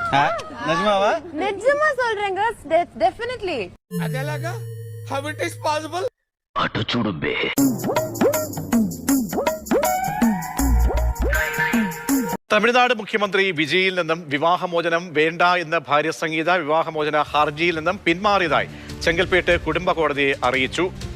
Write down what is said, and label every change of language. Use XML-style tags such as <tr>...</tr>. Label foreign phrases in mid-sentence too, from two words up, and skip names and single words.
<ta>நிஜமா சொல்றேங்க, டெஃபினெட்லி.</ta> <en>అదేలాగా how it is possible?</en> <te>అటు చూడు బే.</te> <ml>തമിഴ്നാട് മുഖ്യമന്ത്രി വിജയിൽ നിന്നും വിവാഹമോചനം വേണ്ട എന്ന ഭാര്യ സംഗീത വിവാഹമോചന ഹർജിയിൽ നിന്നും പിന്മാറിയതായി ചെങ്കൽപ്പേട്ട് കുടുംബ കോടതിയെ അറിയിച്ചു.</ml>